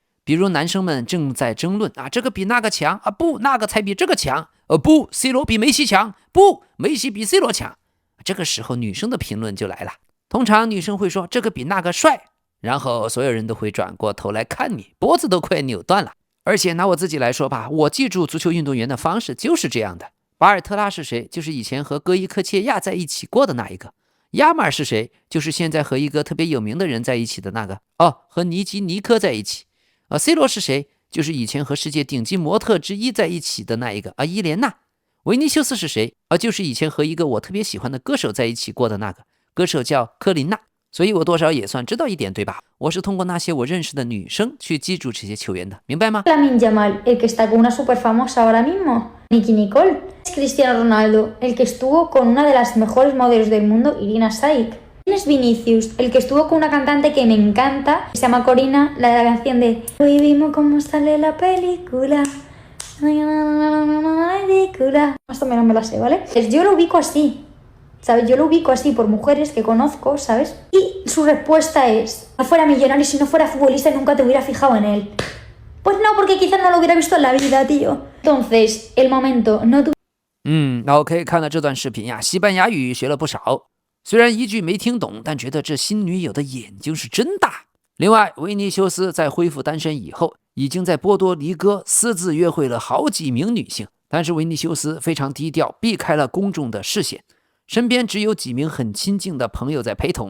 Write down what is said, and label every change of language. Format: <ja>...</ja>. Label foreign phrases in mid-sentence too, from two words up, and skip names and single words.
<zh>比如男生們正在爭論啊，這個比那個強啊，不，那個才比這個強，不 ，C 羅比梅西強，不，梅西比 C 羅強。這個時候女生的評論就來了，通常女生會說這個比那個帥，然後所有人都會轉過頭來看你，脖子都快扭斷了。而且拿我自己來說吧，我記住足球運動員的方式就是這樣的。巴爾特拉是誰？就是以前和戈伊科切亞在一起過的那一個。亞馬爾是誰？就是現在和一個特別有名的人在一起的那個。和尼基尼科在一起。C 羅是誰？就是以前和世界頂級模特之一在一起的那一個伊蓮娜。維尼修斯是誰？就是以前和一個我特別喜歡的歌手在一起過的那個歌手叫科琳娜。所以我多少也算知道一點，對吧？我是通過那些我認識的女生去記住這些球員的，明白嗎</zh> <es>？Lamine Yamal, el que está con una super famosa ahora mismo, Nicki Nicole. Es Cristiano Ronaldo, el que estuvo con una de las mejores modelos del mundo, Irina Shayk. Es Vinicius, el que estuvo con una cantante que me encanta, se llama Corina, la de la canción de Hoy vimos cómo sale la película. Más o menos me la sé, ¿vale? Pues yo lo ubico así, ¿sabes? Yo lo ubico así por mujeres que conozco, ¿sabes? Y su respuesta es, no fuera millonario, si no fuera futbolista nunca te hubiera fijado en él. Pues no, porque quizás no lo hubiera visto en la vida, tío. Entonces, el momento no tuve...</es> <zh>OK， 看了這段視頻呀，西班牙語學了不少。雖然一句沒聽懂，但覺得這新女友的眼睛是真大。另外，維尼修斯在恢復單身以後，已經在波多黎各私自約會了好幾名女性，但是維尼修斯非常低調，避開了公眾的視線，身邊只有幾名很親近的朋友在陪同。</zh>